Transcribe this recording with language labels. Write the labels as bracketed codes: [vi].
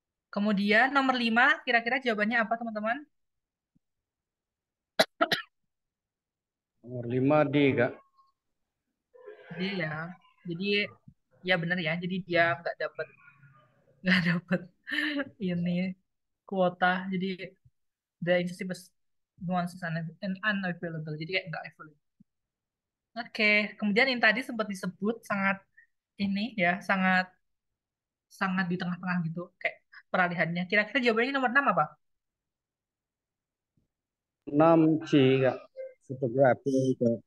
[id] Kemudian nomor 5, kira-kira jawabannya apa teman-teman? Nomor 5 D, Kak. Dia ya. Jadi ya benar ya. Jadi dia nggak dapat ini kuota. [en] Jadi the internship is once is unavailable. [id] Jadi kayak nggak available. Oke, kemudian yang tadi sempat disebut sangat ini ya, sangat sangat di tengah-tengah gitu, kayak peralihannya. Kira-kira jawabannya nomor 6 apa? 6 C, Kak. Fotografi.